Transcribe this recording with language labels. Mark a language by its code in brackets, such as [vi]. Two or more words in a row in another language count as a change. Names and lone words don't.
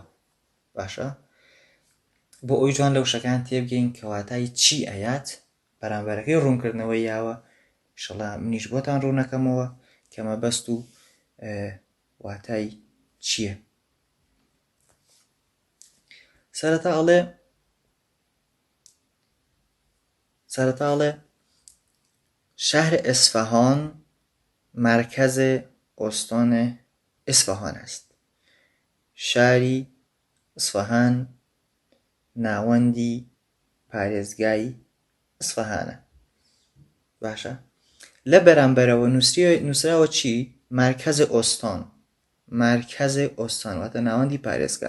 [ckb] باشە بۆ ئەوی جوان لە وشەکان تێبگەین کە واتای چی ئەیات بەرامبەرەکەی ڕوونکردنەوەی یاوە. ئینشەڵا منیش بۆتان ڕوونەکەمەوە کە مەبەست و واتای چییە. سەرەتا ئەڵێ [fa] شهر اصفهان مرکز استان اصفهان است. [ckb] شاری اصفهان ناوەندی پارێزگای ئیسفەهانە. باشە لە بەرامبەرەوە نووسراوە چی؟ [fa] مرکز ئۆستان، مرکز ئۆستان [ckb] واتە ناوەندی پارێزگا.